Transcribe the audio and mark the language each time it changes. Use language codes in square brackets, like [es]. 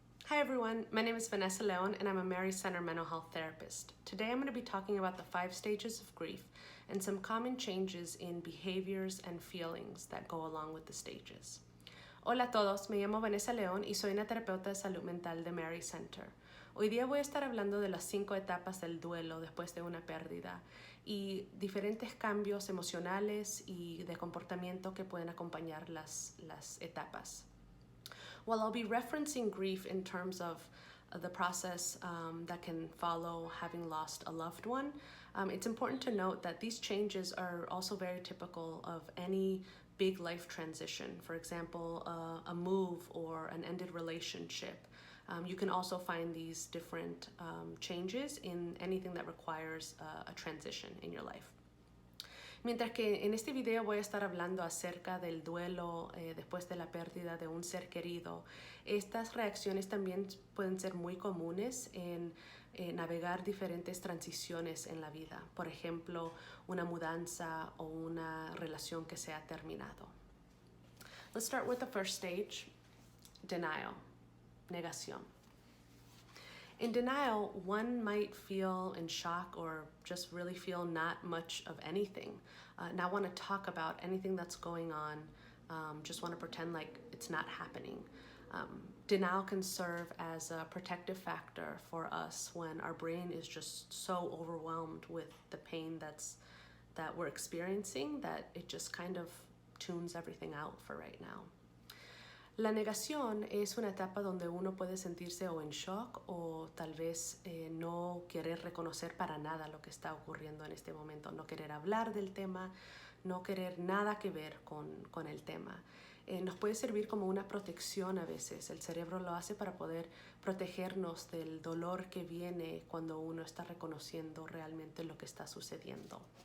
[en] Hi everyone, my name is Vanessa León and I'm a Mary Center mental health therapist. Today I'm going to be talking about the 5 stages of grief and some common changes in behaviors and feelings that go along with the stages. [es] Hola a todos, me llamo Vanessa León y soy una terapeuta de salud mental de Mary Center. Hoy día voy a estar hablando de las 5 etapas del duelo después de una pérdida y diferentes cambios emocionales y de comportamiento que pueden acompañar las etapas. [en] Well, I'll be referencing grief in terms of the process that can follow having lost a loved one. It's important to note that these changes are also very typical of any big life transition. For example, a move or an ended relationship. You can also find these different changes in anything that requires a transition in your life. [es] Mientras que en este video voy a estar hablando acerca del duelo después de la pérdida de un ser querido, estas reacciones también pueden ser muy comunes en navegar diferentes transiciones en la vida. Por ejemplo, una mudanza o una relación que se ha terminado. [en] Let's start with the first stage, denial, negación. In denial, one might feel in shock or just really feel not much of anything, not want to talk about anything that's going on, just want to pretend like it's not happening. Denial can serve as a protective factor for us when our brain is just so overwhelmed with the pain that we're experiencing that it just kind of tunes everything out for right now. [es] La negación es una etapa donde uno puede sentirse o en shock o tal vez no querer reconocer para nada lo que está ocurriendo en este momento, no querer hablar del tema, no querer nada que ver con el tema. Nos puede servir como una protección a veces. El cerebro lo hace para poder protegernos del dolor que viene cuando uno está reconociendo realmente lo que está sucediendo.